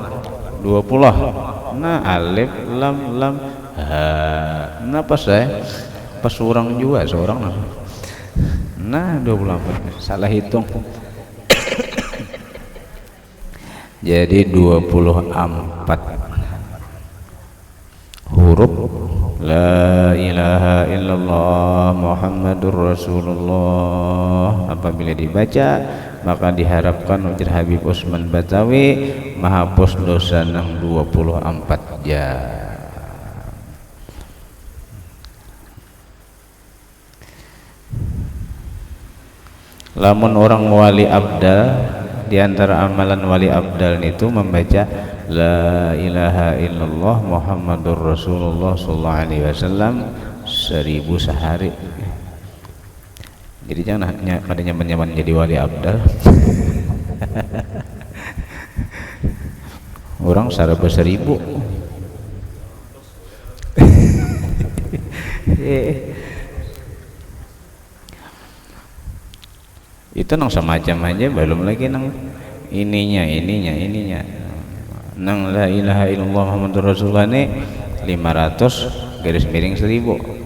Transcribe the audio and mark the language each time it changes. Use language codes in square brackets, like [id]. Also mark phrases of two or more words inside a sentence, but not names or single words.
[bjn] 20 nah alif lam ha nah pas orang juga seorang nah 24 salah hitung jadi 24 huruf [ar] لا إله إلا الله محمد رسول الله [bjn] apabila dibaca maka diharapkan ujar Habib Usman Batawi menghapus dosa nang 24 jam. Lamun orang wali abdal, diantara amalan wali abdal itu membaca [ar] لا إله إلا الله محمد رسول الله صلى الله عليه وسلم [bjn] 1000 sehari. Jadi jangan hanya pada nyaman-nyaman jadi wali abdal. Orang saraba 1000. Itu nang semacam aja, belum lagi nang ininya nang [ar] لا إله إلا الله محمد رسول الله [bjn] ini 500 garis miring 1000.